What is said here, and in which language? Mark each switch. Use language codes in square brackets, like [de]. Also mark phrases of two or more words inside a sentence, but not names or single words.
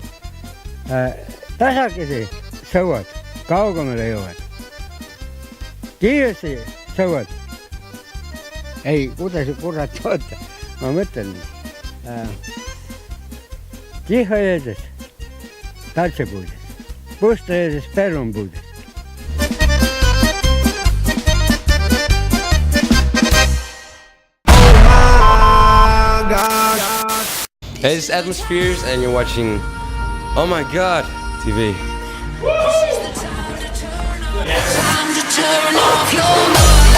[et] Tasakesi sõuad, kaugemale jõuad. Kiiresti sõuad. Ei, kuidas kurat oota? Ma mõtlen. Tihha jeedes tartsepuudes, pusta jeedes perlonpuudes. [en] Hey, this is Atmospheres and you're watching Oh My God TV. Time to turn off your mind.